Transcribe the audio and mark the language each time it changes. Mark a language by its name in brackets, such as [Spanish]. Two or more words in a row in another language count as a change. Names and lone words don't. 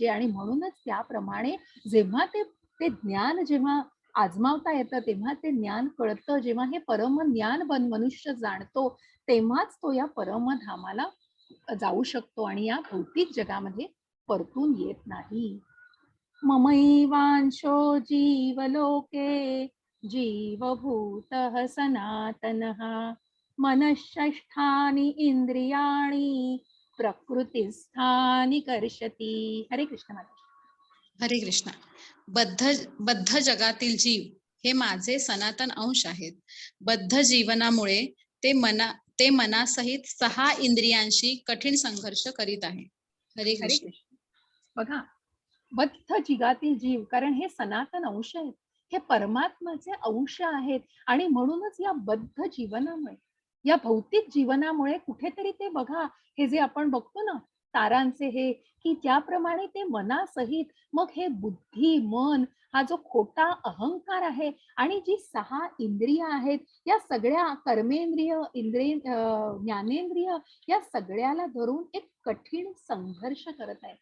[Marathi] आणि म्हणूनच त्याप्रमाणे जेव्हा ते ज्ञान जेव्हा आजमावता येतं, तेव्हा ते ज्ञान कळतं, जेव्हा हे परम ज्ञान मनुष्य जाणतो, तेव्हाच तो या परमधामाला जाऊ शकतो आणि या भौतिक जगामध्ये परतून येत नाही. [Sanskrit] ममैवांशो जीवलोके जीवभूतः सनातनः मनःषष्ठानि इंद्रियाणि प्रकृतिस्थानि कर्षति. [Marathi] हरे कृष्ण माता. हरे कृष्ण. बद्ध जगातील जीव हे माझे सनातन अंश आहेत. बद्ध जीवनामुळे ते मनासहित 6 इंद्रियांशी कठीण संघर्ष करीत आहे. हरे हरे कृष्ण. कृष्ण. बघा, बद्ध जिगातील जीव, कारण हे सनातन अंश आहेत, हे परमात्माचे अंश आहेत आणि म्हणूनच या बद्ध जीवनामुळे, या भौतिक जीवनामुळे कुठेतरी ते बघा, हे जे आपण बघतो ना तारांचे हे, की त्याप्रमाणे ते मनासहित, मग हे बुद्धी, मन, हा जो खोटा अहंकार आहे आणि जी 6 इंद्रिय आहेत, या सगळ्या कर्मेंद्रिय, ज्ञानेंद्रिय, या सगळ्याला धरून एक कठीण संघर्ष करत आहे.